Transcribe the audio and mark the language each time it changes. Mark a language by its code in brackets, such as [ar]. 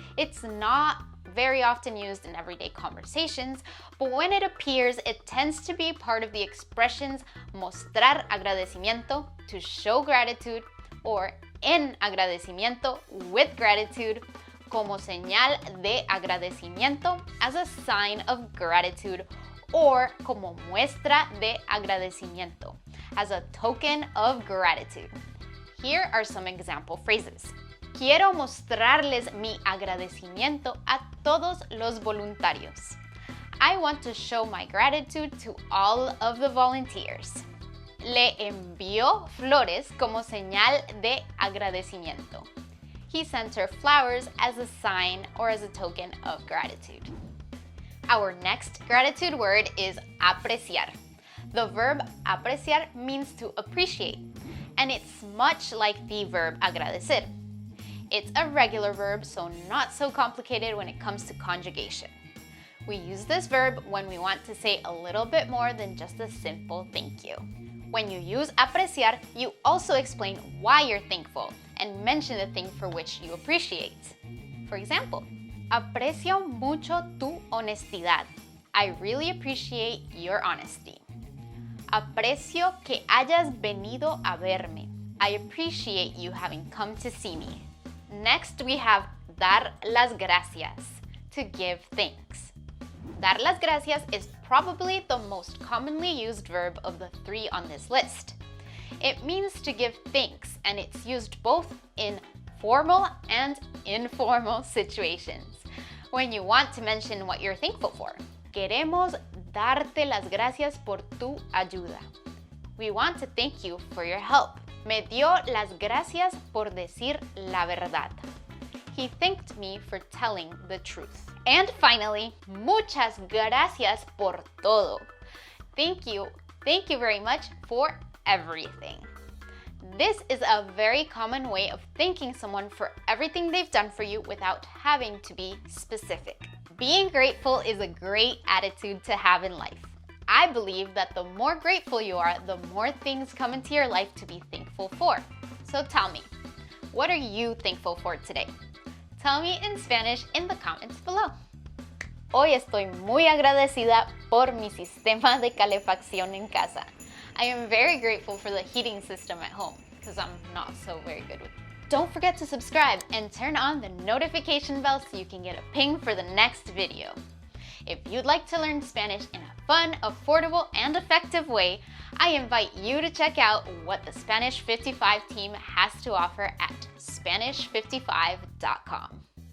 [en] It's not very often used in everyday conversations, but when it appears, it tends to be part of the expressions [es] mostrar agradecimiento, [en] to show gratitude, or [es] en agradecimiento, [en] with gratitude, [es] como señal de agradecimiento, [en] as a sign of gratitude, or [es] como muestra de agradecimiento, [en] as a token of gratitude. Here are some example phrases. [es] Quiero mostrarles mi agradecimiento a todos los voluntarios. [en] I want to show my gratitude to all of the volunteers. [es] Le envió flores como señal de agradecimiento. [en] He sent her flowers as a sign or as a token of gratitude. Our next gratitude word is apreciar. The verb apreciar means to appreciate, and it's much like the verb agradecer. It's a regular verb, so not so complicated when it comes to conjugation. We use this verb when we want to say a little bit more than just a simple thank you. When you use apreciar, you also explain why you're thankful and mention the thing for which you appreciate. For example, [es] aprecio mucho tu honestidad. [en] I really appreciate your honesty. [es] Aprecio que hayas venido a verme. [en] I appreciate you having come to see me. Next, we have dar las gracias, to give thanks. Dar las gracias is probably the most commonly used verb of the 3 on this list. It means to give thanks, and it's used both in formal and informal situations. When you want to mention what you're thankful for. [es] Queremos darte las gracias por tu ayuda. [en] We want to thank you for your help. [es] Me dio las gracias por decir la verdad. [en] He thanked me for telling the truth. And finally, [es] muchas gracias por todo. [en] Thank you very much for everything. This is a very common way of thanking someone for everything they've done for you without having to be specific. Being grateful is a great attitude to have in life. I believe that the more grateful you are, the more things come into your life to be thankful for. So tell me, what are you thankful for today? Tell me in Spanish in the comments below. [es] Hoy estoy muy agradecida por mi sistema de calefacción en casa. [en] I am very grateful for the heating system at home because I'm not so very good with it. Don't forget to subscribe and turn on the notification bell so you can get a ping for the next video. If you'd like to learn Spanish in a fun, affordable, and effective way, I invite you to check out what the Spanish 55 team has to offer at Spanish55.com.